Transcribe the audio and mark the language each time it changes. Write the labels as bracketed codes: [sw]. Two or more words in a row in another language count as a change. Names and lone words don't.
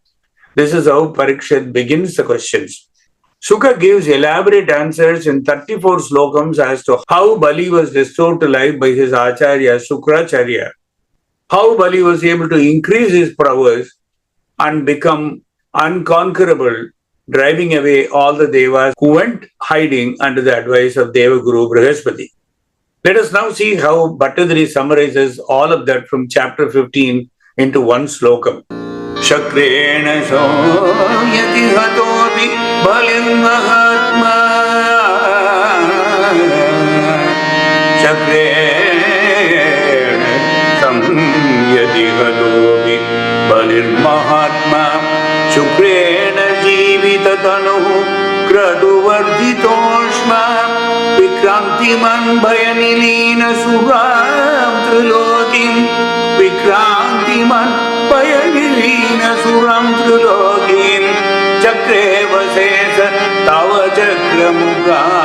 [en] This is how Parikshit begins the questions. Sukha gives elaborate answers in 34 slokams as to how Bali was restored to life by his Acharya Sukracharya, how Bali was able to increase his prowess and become unconquerable, driving away all the Devas who went hiding under the advice of Devaguru Brihaspati. Let us now see how Bhattadari summarizes all of that from chapter 15 into one slokam. [sa] शक्रेण संयति हतोऽपि बलिं महात्मा शक्रेण संयति हतोऽपि बलिं महात्मा शुक्रेण जीवित तनुः क्रतु वर्धितोष्मा विक्रान्तिमान् भयनिलीन सुरां त्रिलोकीं विक्रान्तिमान् भयनिलीन सुरां त्रिलोकीं चक्रे वशेस तव चक्रमुख